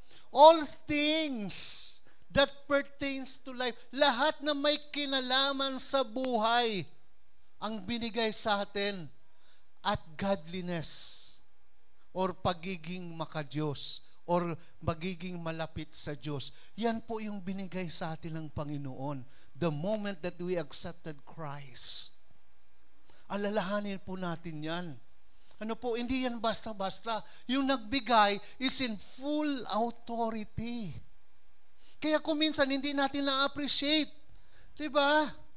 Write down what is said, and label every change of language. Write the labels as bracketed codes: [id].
[en] All things that pertains to life. [tl] Lahat na may kinalaman sa buhay ang binigay sa atin at godliness or pagiging makadiyos or magiging malapit sa Diyos. Yan po yung binigay sa atin ng Panginoon. [en] The moment that we accepted Christ. [tl] Alalahanin po natin yan. Ano po, hindi yan basta-basta. Yung nagbigay [en] is in full authority. [tl] Kaya kung minsan hindi natin na-appreciate. Diba?